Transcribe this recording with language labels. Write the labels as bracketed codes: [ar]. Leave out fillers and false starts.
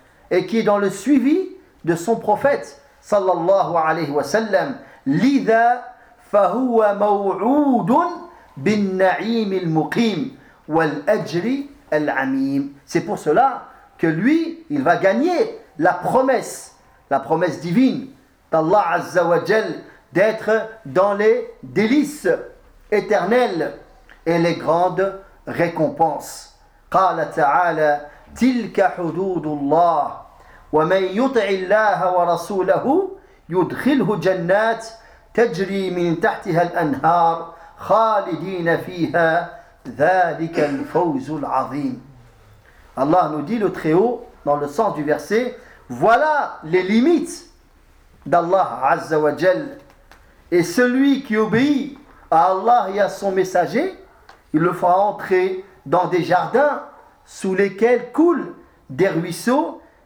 [fr] Et qui est dans le suivi de son prophète sallallahu alayhi wa sallam. [ar] L'idha فهو موعود بالنعيم المقيم والأجر العميم. [fr] C'est pour cela que lui, il va gagner la promesse divine d'Allah Azza wa Jal d'être dans les délices éternelles et les grandes récompenses. [ar] قال تعالى تلك حدود الله ومن يطع الله ورسوله يدخله جنات تجري من تحتها الأنهار خالدين فيها ذلك الفوز العظيم. [fr] Allah nous dit, le Très-Haut, dans le sens du verset, voilà les limites d'Allah Azza wa Jal. Et celui qui obéit à Allah et à son messager, il le fera entrer dans des jardins sous lesquels coulent des ruisseaux.